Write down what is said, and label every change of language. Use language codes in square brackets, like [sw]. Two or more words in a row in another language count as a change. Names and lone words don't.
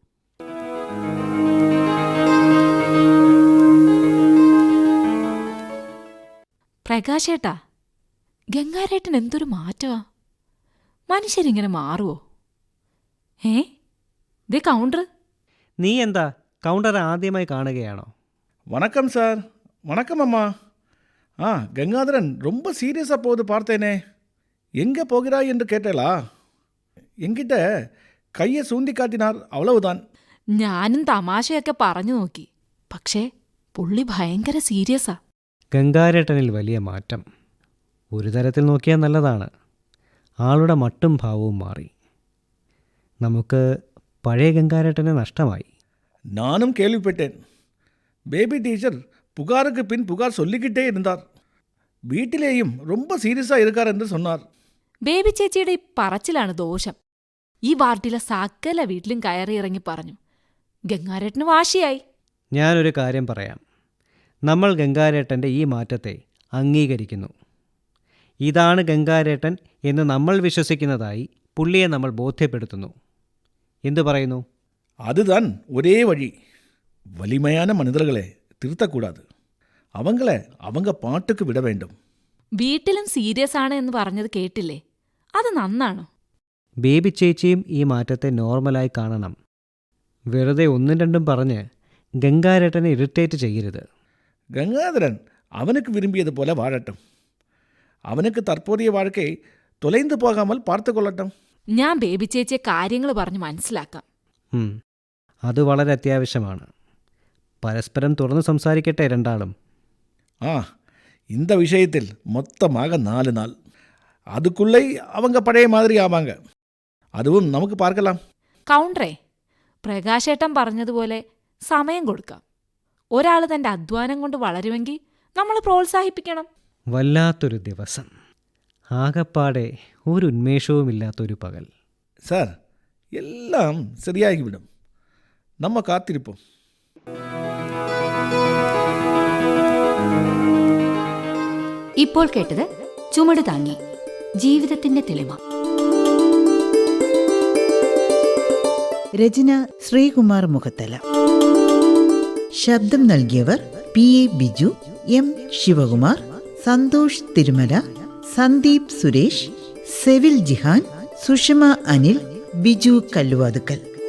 [ml] പ്രകാശേട്ടാ, ഗംഗാരേട്ടൻ എന്തൊരു മാറ്റമാ! മനുഷ്യരിങ്ങനെ മാറുമോ? ദേ കൗണ്ടർ. നീ എന്താ കൗണ്ടർ ആദ്യമായി കാണുകയാണോ? [ta] வணக்கம் சார். வணக்கம் அம்மா. கங்காதரன் ரொம்ப சீரியஸாக போகுது பார்த்தேனே. எங்கே போகிறாய் என்று கேட்டேளா? என்கிட்ட கையை சூண்டி காட்டினார், அவ்வளவுதான். [ml] ഞാനും തമാശയൊക്കെ പറഞ്ഞു നോക്കി, പക്ഷേ പുള്ളി ഭയങ്കര സീരിയസാ. ഗംഗാരേട്ടനിൽ വലിയ മാറ്റം. ഒരു തരത്തിൽ നോക്കിയാൽ നല്ലതാണ്. ആളുടെ മട്ടും ഭാവവും മാറി. നമുക്ക് പഴയ ഗംഗാരേട്ടനെ നഷ്ടമായി. [ta] நானும் கேள்விப்பட்டேன். பேபி டீச்சர் புகாருக்கு பின் புகார் சொல்லிக்கிட்டே இருந்தார். வீட்டிலேயும் ரொம்ப சீரியஸாக இருக்கார் என்று சொன்னார். [ml] ബേബി ചേച്ചിയുടെ ഈ പറച്ചിലാണ് ദോഷം. ഈ വാർഡിലെ സകല വീട്ടിലും കയറി ഇറങ്ങി പറഞ്ഞു. ഗംഗാരേട്ടന് വാശിയായി. ഞാനൊരു കാര്യം പറയാം. നമ്മൾ ഗംഗാരേട്ടൻ്റെ ഈ മാറ്റത്തെ അംഗീകരിക്കുന്നു. ഇതാണ് ഗംഗാരേട്ടൻ എന്ന് നമ്മൾ വിശ്വസിക്കുന്നതായി പുള്ളിയെ നമ്മൾ ബോധ്യപ്പെടുത്തുന്നു. എന്തു പറയുന്നു? [ta] அதுதான் ஒரே வழி. வலிமையான மனிதர்களை திருத்தக்கூடாது. அவங்கள அவங்க பாட்டுக்கு விட வேண்டும். [ml] വീട്ടിലും സീരിയസ് ആണ് എന്ന് പറഞ്ഞത് കേട്ടില്ലേ? അത് നന്നാണോ? ബേബി ചേച്ചിയും ഈ മാറ്റത്തെ നോർമലായി കാണണം. വെറുതെ ഒന്നും രണ്ടും പറഞ്ഞ് ഗംഗാരേട്ടനെ ഇറിറ്റേറ്റ് ചെയ്യരുത്. [ta] கங்காதரன் அவனுக்கு விரும்பியது போல வாழட்டும். அவனுக்கு தற்போதைய வாழ்க்கை தொலைந்து போகாமல் பார்த்து கொள்ளட்டும். [ml] ഞാൻ ബേബി ചേച്ചിയെ കാര്യങ്ങൾ പറഞ്ഞ് മനസ്സിലാക്കാം. അത് വളരെ അത്യാവശ്യമാണ്. പരസ്പരം തുറന്ന് സംസാരിക്കട്ടെ രണ്ടാളും. [ta] இந்த விஷயத்தில் மொத்தமாக 4 நாள். அதுக்குள்ளே அவங்க பழைய மாதிரி ஆவாங்க. அதுவும் നമുക്ക് பார்க்கலாம். [ml] കൗണ്ടറേ, പ്രകാശേട്ടൻ പറഞ്ഞതുപോലെ സമയം കൊടുക്കാം. ഒരാൾ തന്റെ അധ്വാനം കൊണ്ട് വളരുമെങ്കിൽ നമ്മൾ പ്രോത്സാഹിപ്പിക്കണം. വല്ലാത്തൊരു ദിവസം. ആകപ്പാടെ ഒരു ഉന്മേഷവുമില്ലാത്തൊരു പകൽ. [ta] சார், எல்லாம் சரியாகிவிடும். நம்ம காத்திருப்போம். [ml] ഇപ്പോൾ കേട്ടത് ചുമട് താങ്ങി ജീവിതത്തിന്റെ തെളിമ. രചന ശ്രീകുമാർ മുഖത്തല. ശബ്ദം നൽകിയവർ PA ബിജു, M ശിവകുമാർ, സന്തോഷ് തിരുമല, സന്ദീപ് സുരേഷ്, സെവിൽ ജിഹാൻ, സുഷമ അനിൽ, ബിജു കല്ലുവാതുക്കൽ.